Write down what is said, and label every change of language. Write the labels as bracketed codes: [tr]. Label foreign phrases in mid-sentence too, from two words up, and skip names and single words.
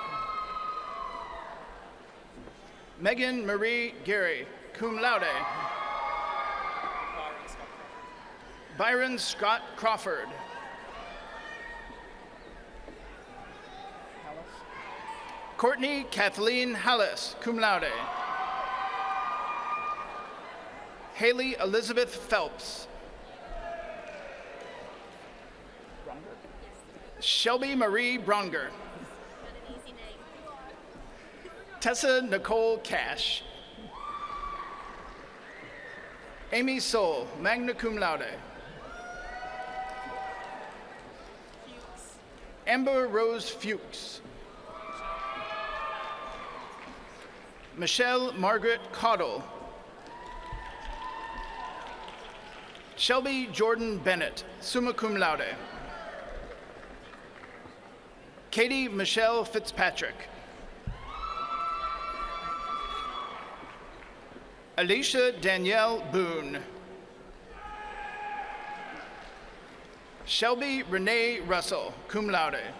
[en] Megan Marie Gary, [la] cum laude. [en] Byron Scott Crawford. Courtney Kathleen Hallis, [la] cum laude. [en] Haley Elizabeth Phelps. Shelby Marie Bronger. Tessa Nicole Cash. Amy Soul, [la] magna cum laude. [en] Amber Rose Fuchs. Michelle Margaret Caudle. Shelby Jordan Bennett, [la] summa cum laude. [en] Katie Michelle Fitzpatrick. Alicia Danielle Boone. Shelby Renee Russell, [la] cum laude.